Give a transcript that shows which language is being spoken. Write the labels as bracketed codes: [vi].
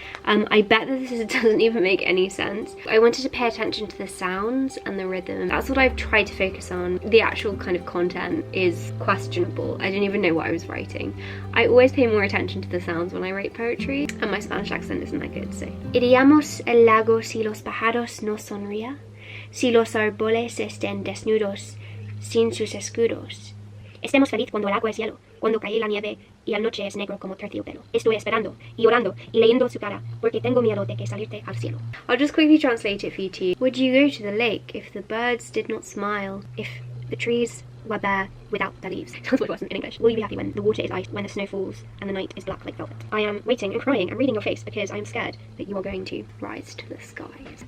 [en] I bet that this doesn't even make any sense. I wanted to pay attention to the sounds and the rhythm. That's what I've tried to focus on. The actual kind of content is questionable. I didn't even know what I was writing. I always pay more attention to the sounds when I write poetry, and my Spanish accent isn't that good, so. [es] Iríamos el lago si los pájaros no sonrían, si los árboles estén desnudos, sin sus escudos. Estemos feliz cuando el agua es hielo, cuando cae la nieve y la noche es negro como terciopelo. Estoy esperando y orando y leyendo su cara porque tengo miedo de que salirte al cielo. [en] I'll just quickly translate it for you two. Would you go to the lake if the birds did not smile, if the trees were bare without the leaves? That's what it was in English. Will you be happy when the water is iced, when the snow falls and the night is black like velvet? I am waiting and crying and reading your face because I'm scared that you are going to rise to the skies.